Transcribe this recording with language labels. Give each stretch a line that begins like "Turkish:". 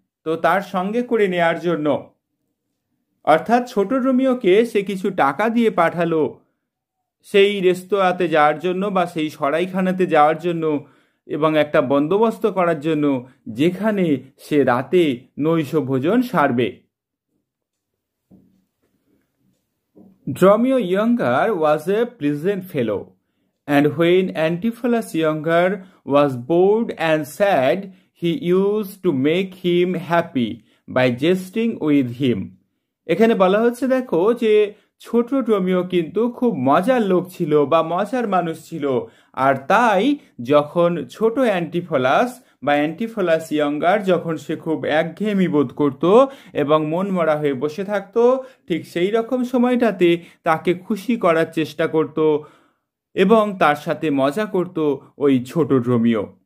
Bangla: তো তার সঙ্গে করে নেয়ার জন্য, অর্থাৎ ছোট রোমিওকে সে কিছু টাকা দিয়ে পাঠালো সেই রেস্তোরাঁতে যাওয়ার জন্য বা সেই সরাইখানাতে যাওয়ার জন্য এবং একটা বন্দোবস্ত করার জন্য যেখানে সে রাতে নৈশ ভোজন সারবে।
English: Dromio younger was a pleasant fellow, and when Antipholus younger was bored and sad, he used to make him happy by jesting with him.
Bangla: এখানে বলা হচ্ছে দেখো যে ছোট ড্রোমিও কিন্তু খুব মজার লোক ছিল বা মজার মানুষ ছিল, আর তাই যখন ছোট অ্যান্টিফোলাস ইয়ঙ্গার যখন সে খুব একঘেয়েমি বোধ করত এবং মন মরা হয়ে বসে থাকতো, ঠিক সেই রকম সময়টাতে তাকে খুশি করার চেষ্টা করত এবং তার সাথে মজা করত ওই ছোট ড্রোমিও।